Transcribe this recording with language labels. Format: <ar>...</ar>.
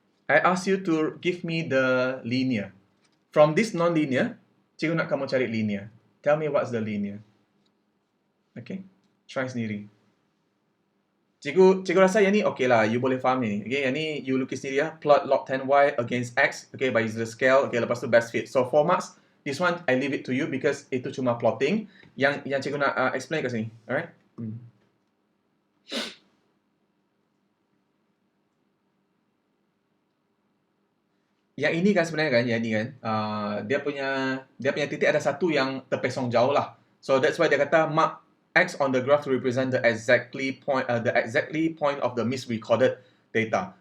<en>I ask you to give me the linear. From this non-linear,</en> <ms>cikgu nak kamu cari linear.</ms> <en>Tell me what's the linear. Okay? Try sendiri.</en> <ms>Cikgu rasa yang ni okay lah, you boleh faham ni. Okay, yang ni you lukis sendiri ya.</ms> <en>Plot log 10y against x, okay, by the scale. Okay, lepas tu best fit. So 4 marks. This one I leave it to you because</en> <ms>itu cuma plotting. Yang cikgu nak explain kat sini. Alright? Yang ini kan sebenarnya kan, yang ini kan, dia punya titik ada satu yang terpesong jauh lah.</ms> <en>So that's why</en> <ms>dia kata</ms> <en>mark X on the graph to represent the exactly point of the misrecorded data.</en>